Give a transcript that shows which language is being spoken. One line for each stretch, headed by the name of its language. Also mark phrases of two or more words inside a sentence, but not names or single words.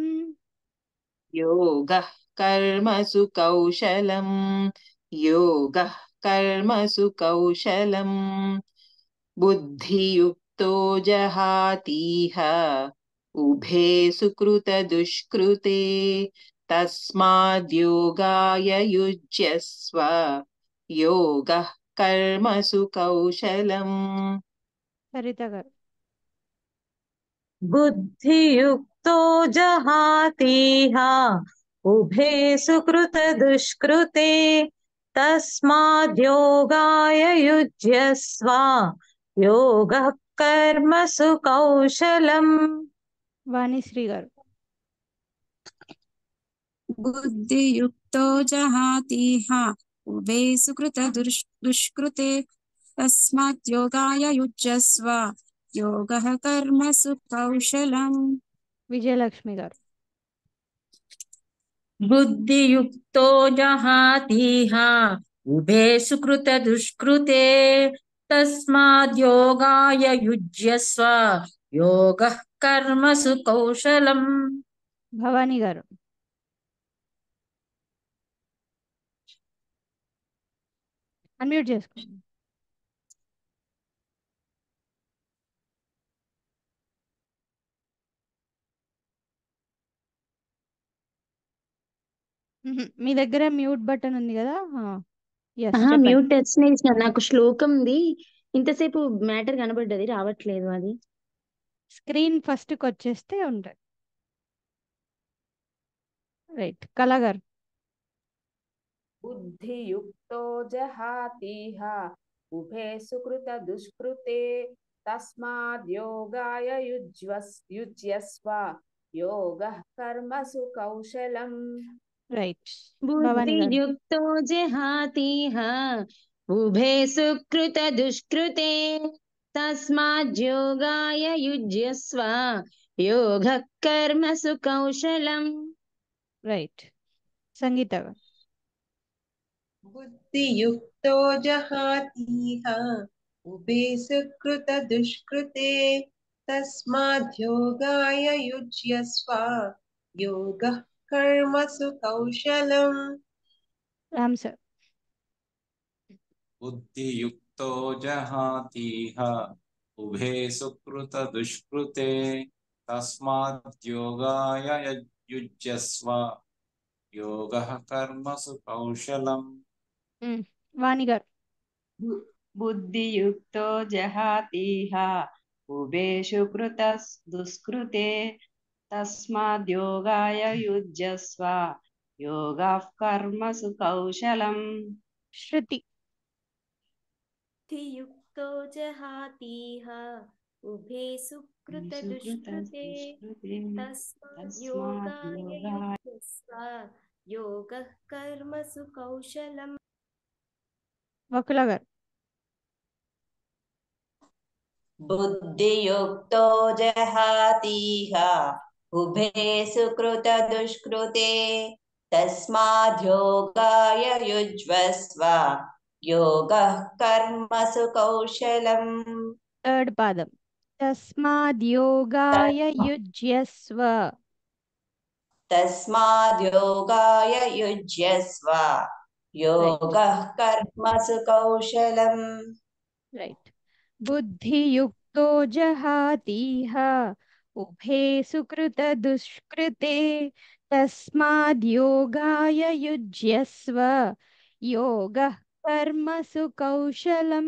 Sanskrit: योगः कर्मसु कौशलम् योगः कर्मसु कौशलम् बुद्धियुक्तो जहातीह उभे सुकृतदुष्कृते तस्माद्योगाय युज्यस्व योगः कर्मसु कौशलम्
Telugu: సరిత గారు
Sanskrit: बुद्धियुक्तो जहातीह उभे सुकृतदुष्कृते तस्माद्योगाय युज्यस्व योगः कर्मसु कौशलम्
Telugu: వాణిశ్రీ గారు
Sanskrit: बुद्धियुक्तो जहातीह उभे सुकृत दुष्कृते तस्मात् योगाय युज्यस्व योगः कर्मसु कौशलम्
Telugu: విజయలక్ష్మి గారు
Sanskrit: बुद्धियुक्तो जहातीह उभे सुकृत दुष्कृते तस्माद्योगाय युज्यस्व योगः कर्मसु कौशलम्
Telugu: భవానీ గారు అన్మ్యూట్ చేసుకోండి మీ దగ్గర మ్యూట్ బటన్ ఉంది కదా ఎస్ చెప్పండి మ్యూట్ టచ్ చేసిన నాకు శ్లోకంది ఇంతసేపు మ్యాటర్ కనబడ్డది రావట్లేదు అది స్క్రీన్ ఫస్ట్కి వచ్చేస్తే ఉంటుంది రైట్ కళా గారు
Sanskrit: बुद्धियुक्तो जहातीह उभे सुकृत दुष्कृते तस्माद्योगाय युज्यस्व योगः कर्मसु कौशलम्
Telugu: రైట్ భవానీ గారు
Sanskrit: बुद्धियुक्तो जहातीह उभे सुकृत दुष्कृते तस्माद्योगाय युज्यस्व योगः कर्मसु कौशलम्
Telugu: రైట్ సంగీత గారు
Sanskrit: बुद्धियुक्तो जहातीह उभे सुकृतदुष्कृते तस्माद् योगाय युज्यस्व योगः कर्मसु कौशलम्
Telugu: రామ్ సార్.
Sanskrit: बुद्धियुक्तो जहातीह उभे सुकृतदुष्कृते तस्माद् योगाय युज्यस्व योगः कर्मसु कौशलम्.
Telugu: వాణి గారు.
Sanskrit: బుద్ధియుక్తో జహాతీహ ఉభేషు కృత దుష్కృతే తస్మాద్యోగాయ యుజ్యస్వ యోగః కర్మసు కౌశలం.
Telugu: శృతి.
Sanskrit: धियुक्तो जहातीह उभे सुकृतदुष्कृते तस्माद् योगाय युज्यस्व योगः कर्मसु कौशलम्.
Telugu: వకుల గారు.
Sanskrit: बुद्धियुक्तो जहातीह उभे सुकृतदुष्कृते तस्माद्योगाय युज्यस्व योगः कर्मसु कौशलम्.
Telugu: థర్డ్ పాదం.
Sanskrit: తస్మాద్ యోగాయ యుజ్యస్వ. तस्माद्योगाय युज्यस्व योगः कर्मसु कौशलम्.
Telugu: రైట్.
Sanskrit: బుద్ధియుక్తో జహాతీహ ఉభే సుకృత దుష్కృతే తస్మాద్ యోగాయ యుజ్యస్వ యోగః కర్మసు కౌశలం.